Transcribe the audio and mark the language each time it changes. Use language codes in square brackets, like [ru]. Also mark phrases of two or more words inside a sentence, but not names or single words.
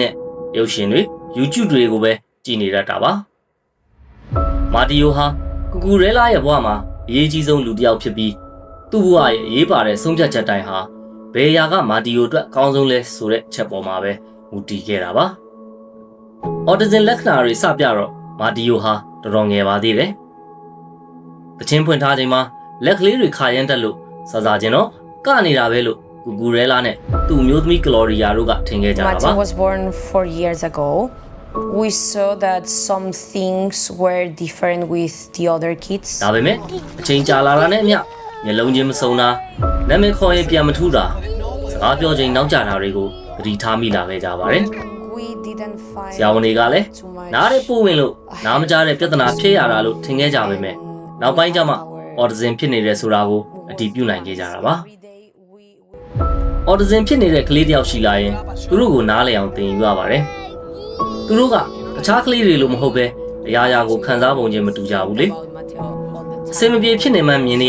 [my] နဲ့ရုပ်ရှင်တွေ YouTube တွေကိုပဲကြည့်နေတတ်တာပါ။မာတီယိုဟာကူရဲလာရဲ့ဘဝမှာအရေးကြီးဆုံးလူတစ်ယောက်ဖြစ်ပြီးသူ့ဘဝရဲ့အရေးပါတဲ့ဆုံးဖြတ်ချက်တိုင်းဟာဘယ်ရာကမာတီယိုအတွက်အကောင်းဆုံးလဲဆိုတဲ့ချက်ပေါ်မှာပဲမူတည်ခဲ့တာပါ။အော်တဇင်လက္ခဏာတွေစပြတော့မာတီယိုဟာတော်တော်ငယ်ပါသေးတယ်။တချင်းဖွင့်ထားချိန်မှာလက်ကလေးတွေခါရမ်းတက်လို့စားချင်းတော့ကနေတာပဲလို့ကူရဲလာနဲ့သူ့မျိုးသမီးကလော်ရီယာတို့ကထင်ခဲ့ကြတာပါ [en] Martin was born 4 years ago. We saw that some things were different with the other kids. [my] ဒါပေမဲ့အချိန်ကြာလာတာနဲ့အမျှမျက်လုံးချင်းမစုံတာနာမည်ခေါ်ရင်ပြန်မထူတာစကားပြောချိန်နောက်ကျတာတွေကိုသတိထားမိလာခဲ့ကြပါတယ် [en] We didn't find [my] ဆရာဝန်တွေကလည်းနားရဲပို့ဝင်လို့နားမကြားတဲ့ပြဿနာဖြစ်ရတာလို့ထင်ခဲ့ကြပေမဲ့နောက်ပိုင်းကျမှအော်တဇင်ဖြစ်နေတယ်ဆိုတာကိုအတည်ပြုနိုင်ခဲ့ကြတာပါအော်တဇင်ဖြစ်နေတဲ့ကလေးတယောက်ရှိလာ ရင်သူတို့ကိုနားလည်အောင်သင်ယူရပါတယ်သူတို့ကတခြားကလေးတွေလိုမဟုတ်ပဲအရာရာကိုခံစားပုံချင်းမတူကြဘူးလေအစင်မပြေဖြစ်နေမှမြင်နေရ